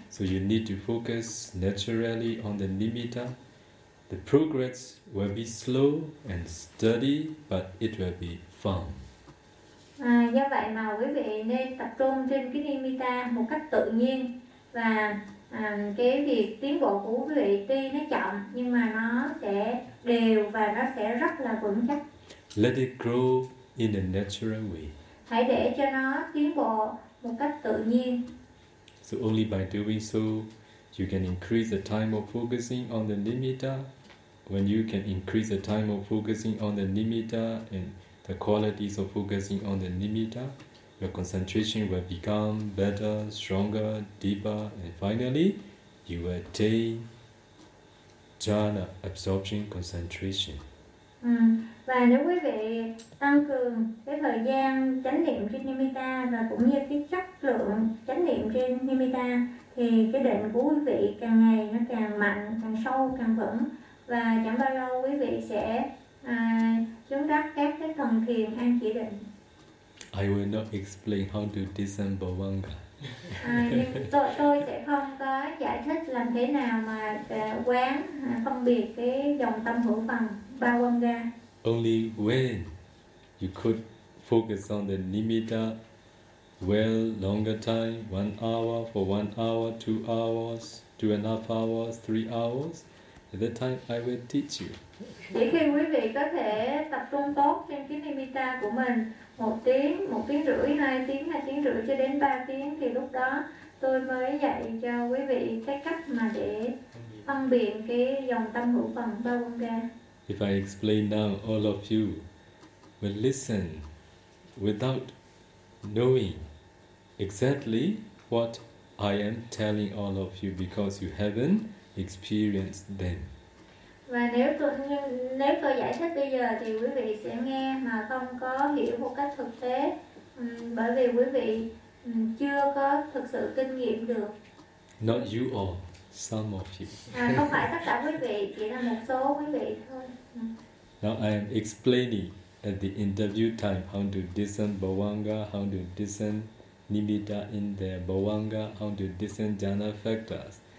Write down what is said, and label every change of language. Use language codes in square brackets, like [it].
[en] So you need to focus naturally on the nimitta. The progress will be slow and steady, but it will be firm. [vi] Do vậy mà quý vị nên tập trung trên cái nimitta một cách tự nhiên và cái việc tiến bộ của quý vị tuy nó chậm nhưng mà nó sẽ đều và nó sẽ rất là vững chắc. [en] Let it grow in a natural way. [vi] Hãy để cho nó tiến bộ một cách tự nhiên. [en] So only by doing so, you can increase the time of focusing on the nimitta. When you can increase the time of focusing on the nimitta and the qualities of focusing on the nimitta, your concentration will become better, stronger, deeper, and finally, you will attain jhana, absorption concentration. [vi] Và nếu quý vị tăng cường cái thời gian chánh niệm trên nimitta và cũng như cái chất lượng chánh niệm trên nimitta thì cái định của quý vị càng ngày nó càng mạnh, càng sâu, càng vững và chẳng bao lâu quý vị sẽ chứng đắc các cái thần thiền an chỉ định. [en] I will not explain how to disassemble vanga. [vi] Tôi sẽ không có giải thích làm thế nào mà quán phân biệt cái dòng tâm hữu phần ba vanga. [en] Only when you could focus on the nimitta well, longer time, 1 hour, for 1 hour, 2 hours, 2.5 hours, 3 hours, at that time I will teach you. [vi] Chỉ khi quý vị có thể tập trung tốt trên cái nimitta của mình 1 tiếng, 1 tiếng rưỡi, 2 tiếng, 2 tiếng rưỡi cho đến 3 tiếng thì lúc đó tôi mới dạy cho quý vị cái cách mà để phân biệt cái dòng tâm hữu phần ba quân ga. [en] If I explain now, all of you will listen without knowing exactly what I am telling all of you because you haven't experienced them. [vi] Và nếu tôi giải thích bây giờ thì quý vị sẽ nghe mà không có hiểu một cách thực tế, bởi vì quý vị chưa có thực sự kinh nghiệm được. [en] Not you all, some of you. [vi] Không phải tất cả quý vị, chỉ là một số quý vị thôi. [en] Now I am explaining at the interview time how to discern bhavanga, how to discern nibbita in the bhavanga, how to discern jhana factors.